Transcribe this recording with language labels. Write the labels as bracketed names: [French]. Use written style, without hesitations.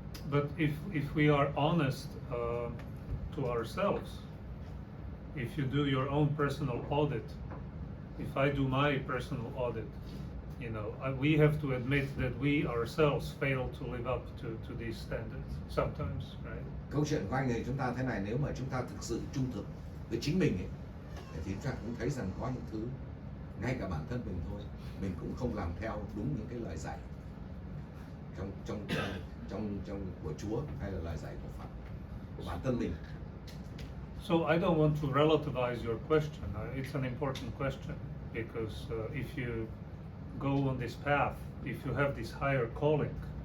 [English] But if we are honest to ourselves, if you do your own personal audit, if I do my personal audit, we have to admit that we ourselves fail to live up to these standards sometimes, right? [Vietnamese] Câu chuyện của anh này chúng ta thế này, nếu mà chúng ta thực sự trung thực với chính mình ấy, thì chúng ta cũng thấy rằng có những thứ ngay cả bản thân mình thôi, mình cũng không làm theo đúng những cái lời dạy trong của Chúa hay là lời dạy của Phật, của bản thân mình. [English] So I don't want to relativize your question. It's an important question because if you go on this path, if you have this higher calling,